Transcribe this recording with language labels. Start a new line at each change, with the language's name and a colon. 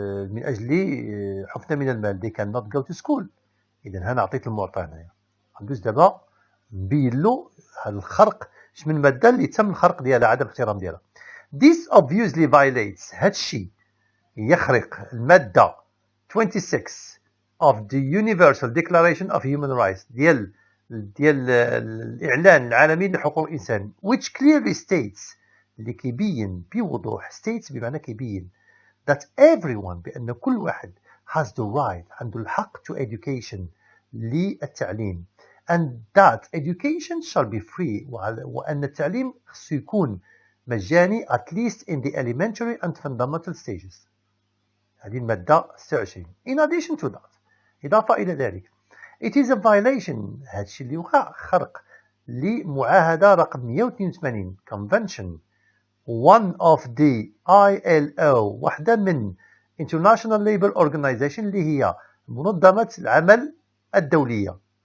Arabic: من أجل حفنة من المال
English: they cannot go to school.
Arabic: إذا هنا عطيت المعطى هنايا. غندوز دابا نبين له هذا الخرق اش من مادة اللي تم الخرق ديالها عدم الاحترام ديالها.
English: This obviously violates
Arabic: هذا الشيء يخرق المادة 26
English: of the Universal Declaration of Human Rights
Arabic: ديال الإعلان العالمي لحقوق الإنسان
English: which clearly states
Arabic: اللي كيبين بوضوح
English: states
Arabic: بمعنى كيبين
English: that everyone
Arabic: بأن كل واحد
English: has the right
Arabic: عنده الحق
English: to education
Arabic: للتعليم
English: and that education shall be free
Arabic: وأن التعليم خصو يكون مجاني
English: at least in the elementary and fundamental stages.
Arabic: هذه المادة 26.
English: In addition to that
Arabic: إضافة إلى ذلك
English: it is a violation
Arabic: هذا الشيء اللي وقع خرق لمعاهدة رقم 182
English: convention one of the ILO
Arabic: واحدة من
English: International Labour Organization
Arabic: اللي هي منظمة العمل الدولية.